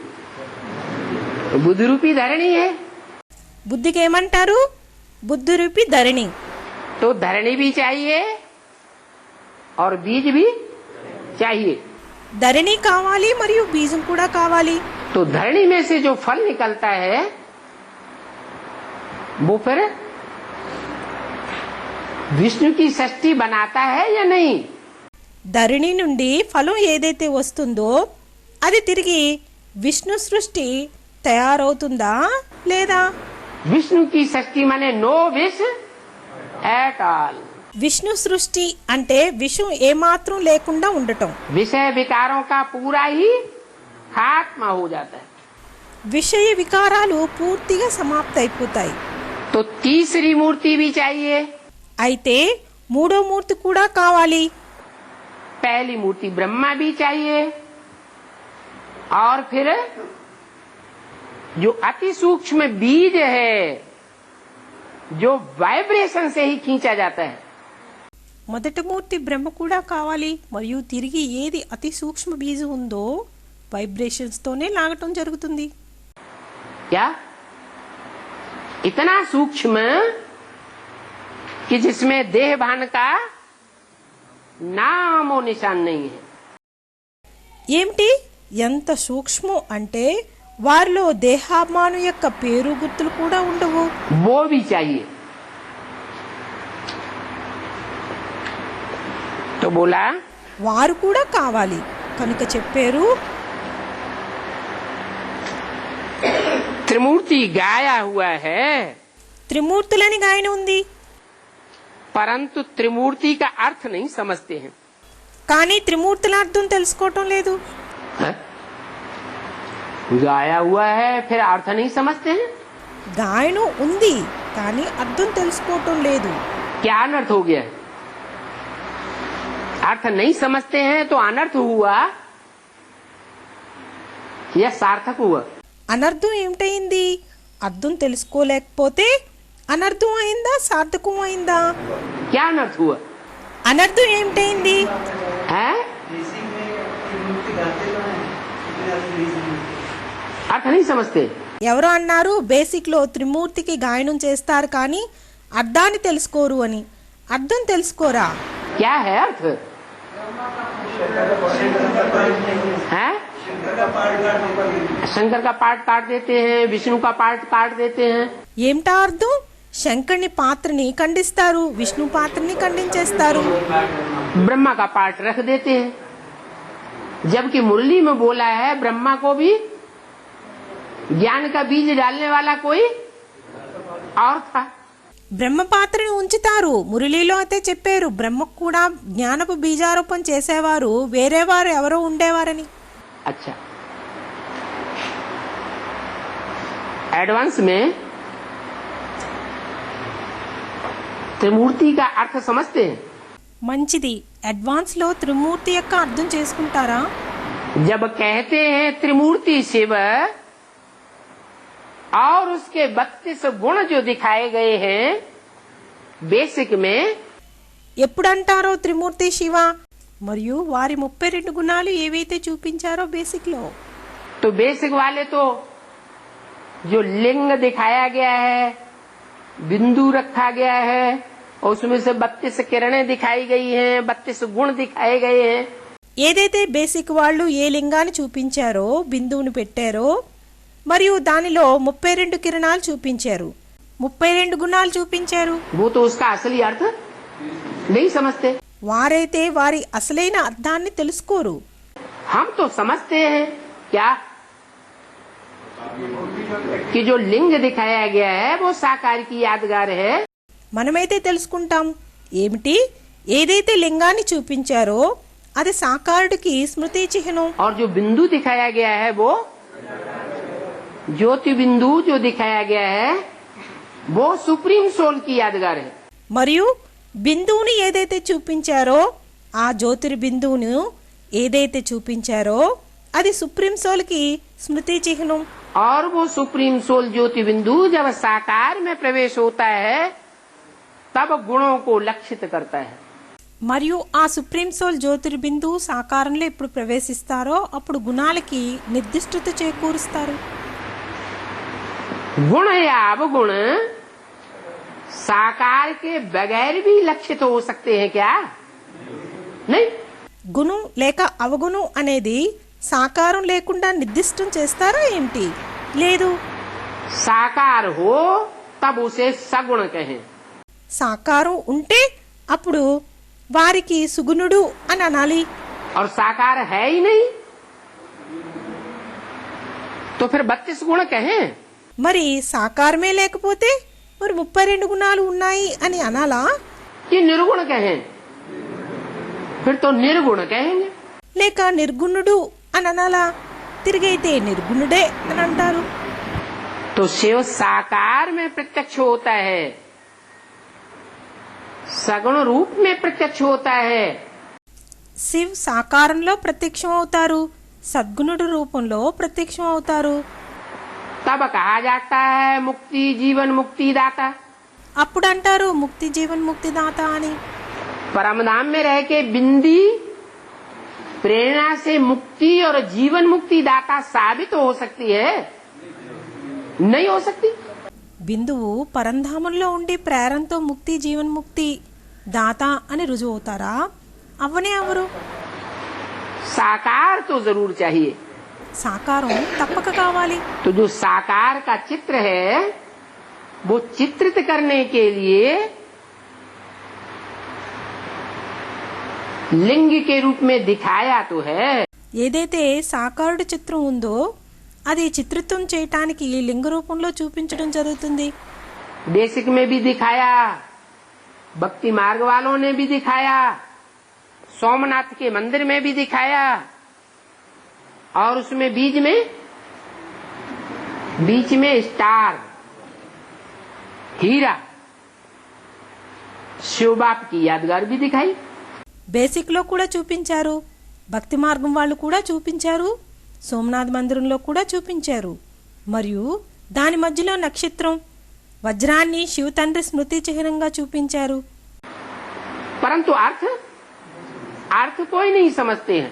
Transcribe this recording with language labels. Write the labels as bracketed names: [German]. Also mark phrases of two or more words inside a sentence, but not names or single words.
[Hindi] बुद्धि रूपी धरणी है. [Telugu] బుద్ధికి ఏమంటారు? బుద్ధి రూపీ ధరణి. [Hindi] तो धरणी भी चाहिए और बीज भी चाहिए. [Telugu] ధరణి కావాలి మరియు బీజం కూడా కావాలి. [Hindi] तो धरणी में से जो फल निकलता है वो फिर विष्णु की सृष्टि बनाता है या नहीं? [Telugu] ధరణి నుండి ఫలం ఏదైతే వస్తుందో అది తిరిగి విష్ణు సృష్టి తయారవుతుందా లేదా? [Hindi] विष्णु की सृष्टि माने नो विष [English] at all. [Telugu] విష్ణు సృష్టి అంటే విషం ఏమాత్రం లేకుండా ఉండటం. [Hindi] विषय विकारों का पूरा ही खात्मा हो जाता है. [Telugu] విషయ వికారాలు పూర్తిగా సమాప్తి అయిపోతాయి. [Hindi] तो तीसरी मूर्ति भी चाहिए. [Telugu] అయితే మూడో మూర్తి కూడా కావాలి. [Hindi] पहली मूर्ति ब्रह्मा भी चाहिए और फिर जो अति सूक्ष्म बीज है जो वाइब्रेशन से ही खींचा जाता है. [Telugu] మొదటి మూర్తి బ్రహ్మ కూడా కావాలి మరియు తిరిగి ఏది అతి సూక్ష్మ బీజం ఉందో వైబ్రేషన్స్ తోనే లాగటం జరుగుతుంది. [Hindi] क्या? इतना सूक्ष्म कि जिसमें देह भान का नामो निशान नहीं है. [Telugu] ఏమిటి? ఎంత సూక్ష్మం అంటే వారిలో దేహాభిమానం యొక్క పేరు గుర్తులు కూడా ఉండవు. [Hindi] वो भी चाहिए. तो बोला [Telugu] వారు కూడా కావాలి కనుక చెప్పారు [Hindi] त्रिमूर्ति गाया हुआ है, [Telugu] త్రిమూర్తులని గాయన ఉంది. [Hindi] परंतु त्रिमूर्ति का अर्थ नहीं समझते हैं. [Telugu] కానీ త్రిమూర్తుల అర్థం తెలుసుకోవటం లేదు. [Hindi] हैं? गाया हुआ है फिर अर्थ नहीं समझते हैं. [Telugu] గాయనం ఉంది కానీ అర్థం తెలుసుకోవటం లేదు. [Hindi] क्या अनर्थ हो गया? अर्थ नहीं समझते हैं तो अनर्थ हुआ या सार्थक हुआ? [Telugu] అనర్థం ఏమిటయింది? అర్థం తెలుసుకోలేకపోతే అనర్థం అయిందా సార్థకం అయిందా? [Hindi] क्या अनर्थ हुआ? [Telugu] అనర్థం ఏమిటయింది? [Hindi] है? अर्थ नहीं समझते. [Telugu] ఎవరో అన్నారు బేసిక్ లో త్రిమూర్తికి గాయనం చేస్తారు కానీ అర్థాన్ని తెలుసుకోరు అని. అర్థం తెలుసుకోరా? [Hindi] क्या है अर्थ? है? शंकर का पार्ट काट देते हैं, विष्णु का पार्ट काट देते हैं. [Telugu] ఏమిటా అర్థం? శంకరుని పాత్రని ఖండిస్తారు, విష్ణు పాత్రని ఖండించేస్తారు, [Hindi] ब्रह्मा का पार्ट रख देते हैं. जबकि मुरली में बोला है ब्रह्मा को भी ज्ञान का बीज डालने वाला कोई और था. [Telugu] బ్రహ్మ పాత్రని ఉంచుతారు. మురళీలో అయితే చెప్పారు బ్రహ్మకు కూడా జ్ఞానపు బీజారోపణ చేసేవారు వేరే వారు ఎవరో ఉండేవారని. [Hindi] अच्छा, एडवांस में त्रिमूर्ति का अर्थ समझते हैं. [Telugu] మంచిది. అడ్వాన్స్లో త్రిమూర్తి యొక్క అర్థం చేసుకుంటారా? [Hindi] जब कहते हैं त्रिमूर्ति शिव और उसके 32 गुण जो दिखाए गए हैं बेसिक में, [Telugu] ఎప్పుడంటారో త్రిమూర్తి శివ మరియు వారి 32 గుణాలు ఏవైతే చూపించారో బేసిక్ లో, [Hindi] तो बेसिक वाले तो जो लिंग दिखाया गया है, बिंदु रखा गया है और उसमें से 32 किरणें दिखाई गई हैं, 32 गुण दिखाए गए हैं। [Telugu] ఏదైతే బేసిక్ వాళ్ళు ఏ లింగాన్ని చూపించారో బిందువుని పెట్టారో మరియు దానిలో 32 కిరణాలు చూపించారు, 32 గుణాలు చూపించారు. [Hindi] वो तो उसका असली अर्थ नहीं समझते। [Telugu] వారైతే వారి అసలైన అర్థాన్ని తెలుసుకోరు. [Hindi] हम तो समझते हैं क्या कि जो लिंग दिखाया गया है वो साकार की यादगार है। [Telugu] మనమైతే తెలుసుకుంటాం ఏమిటి, ఏదైతే లింగాన్ని చూపించారో అది సాకారుడికి స్మృతి చిహ్నం. [Hindi] और जो बिंदु दिखाया गया है वो ज्योति बिंदु जो दिखाया गया है वो [English] Supreme Soul [Hindi] की यादगार है। [Telugu] మరియు బిందువుని ఏదైతే చూపించారో ఆ జ్యోతిర్బిందువును ఏదైతే చూపించారో అది [English] Supreme Soul [Telugu] కి స్మృతి చిహ్నం. [Hindi] और वो [English] Supreme Soul [Hindi] ज्योति बिंदु जब साकार में प्रवेश होता है तब गुणों को लक्षित करता है। [Telugu] మరియు ఆ [English] Supreme Soul [Telugu] జ్యోతిర్బిందువు సాకారంలో ఎప్పుడు ప్రవేశిస్తారో అప్పుడు గుణాలకి నిర్దిష్టత చేకూరుస్తారు. [Hindi] गुण या अवगुण साकार के बगैर भी लक्षित हो सकते हैं क्या? नहीं। [Telugu] గుణం లేక అవగుణం అనేది సాకారం లేకుండా నిర్దిష్టం చేస్తారా ఏంటి? లేదు. [Hindi] साकार हो तब उसे सगुण कहें। [Telugu] సాకారం ఉంటే అప్పుడు వారికి సుగుణుడు అని అనాలి. [Hindi] और साकार है ही नहीं तो फिर 32 गुण कहें। [Telugu] మరి సాకారమే లేకపోతే మరి 32 గుణాలు ఉన్నాయి అని అనాలా? [Hindi] कि निर्गुण कहें, फिर तो निर्गुण कहेंगे। [Telugu] లేక నిర్గుణుడు అని అనాలా? తిరిగైతే నిర్గుణుడే అని అంటారు. [Hindi] तो शिव साकार में प्रत्यक्ष होता है, सगुण रूप में प्रत्यक्ष होता है। [Telugu] శివ్ సాకారంలో ప్రత్యక్షం అవుతారు, సద్గుణుడు రూపంలో ప్రత్యక్షం అవుతారు. [Hindi] तब कहा जाता है मुक्ति जीवन मुक्ति दाता। [Telugu] అప్పుడు అంటారు ముక్తి జీవన్ ముక్తి దాత అని. [Hindi] परमधाम में रह के बिंदी प्रेरणा से मुक्ति और जीवन मुक्ति दाता साबित हो सकती है? नहीं हो सकती। [Telugu] బిందువు పరంధామంలో ఉండి ప్రేరణతో ముక్తి జీవన్ముక్తి దాత అని రుజువు అవుతారా? అవ్వనే అవరు. [Hindi] साकार तो जरूर चाहिए। [Telugu] సాకారం తప్పక కావాలి. [Hindi] तो जो साकार का चित्र है वो चित्रित करने के लिए लिंग के रूप में दिखाया तो है। [Telugu] ఏదైతే సాకారుడి చిత్రం ఉందో అది చిత్రిత్వం చేయటానికి లింగ రూపంలో చూపించడం జరుగుతుంది. [Hindi] बेसिक में भी दिखाया, भक्ति मार्ग वालों ने भी दिखाया, सोमनाथ के मंदिर में भी दिखाया और उसमें बीच में स्टार हीरा शिव बाप की यादगार भी दिखाई। [Telugu] బేసిక్ లో కూడా చూపించారు, భక్తి మార్గం వాళ్ళు కూడా చూపించారు, సోమనాథ్ మందిరంలో కూడా చూపించారు. మరియు దాని మధ్యలో నక్షత్రం వజ్రాన్ని శివ తండ్రి స్మృతి చిహ్నంగా చూపించారు. [Hindi] परंतु अर्थ कोई नहीं समझते हैं।